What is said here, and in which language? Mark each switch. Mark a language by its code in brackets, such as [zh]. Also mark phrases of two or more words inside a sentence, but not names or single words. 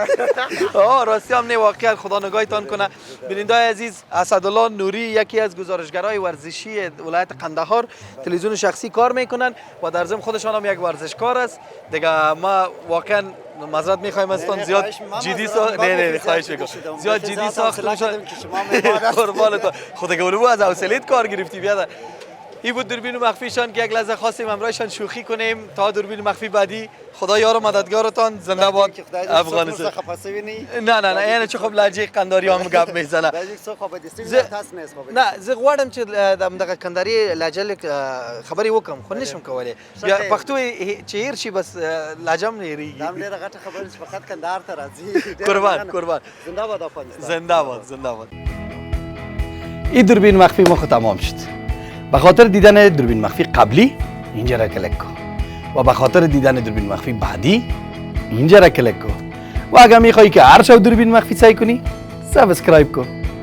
[fa] راستی هم نه واقعا خدا نگاهتان کنه بیننده‌های عزیز اسدالله نوری یکی از گزارشگرای ورزشی ولایت قندهار تلویزیون شخصی کار میکنن و در ضمن خودشان هم یک ورزشکار است دیگه ما واقعا معذرت میخوایم ازتون زیاد جدی نه خواهش میکنم زیاد جدی ساختم قربانتون خدا گولو از حوصله‌ات کار گرفتی بیاد این بود دوربین مخفیشان که یک لحظه خواستیم همراهشان شوخی کنیم. تا دوربین مخفی بعدی خدا یار و مددگارتان. زنده باد افغانستان. نه نه نه، یعنی چه خب لهجه قنداری هم گپ میزنه. [ps] نه زه غواړم چې دغه کندهاري لهجه خبرې وکم خو نشم کولی. بیا پښتو چې هیر شي بس لهجه هم نه هیریږي. دا ډېره غټه خبره چې فقط کندهار ته راځي. قربان. [fa] زنده باد افغانستان. زنده باد. این دوربین مخفی ما خود تمام شد. به خاطر دیدن دوربین مخفی قبلی اینجا را کلیک کن و به خاطر دیدن دوربین مخفی بعدی اینجا را کلیک کن و اگر میخوایی که هر شب دوربین مخفی سعی کنی سابسکرایب کن.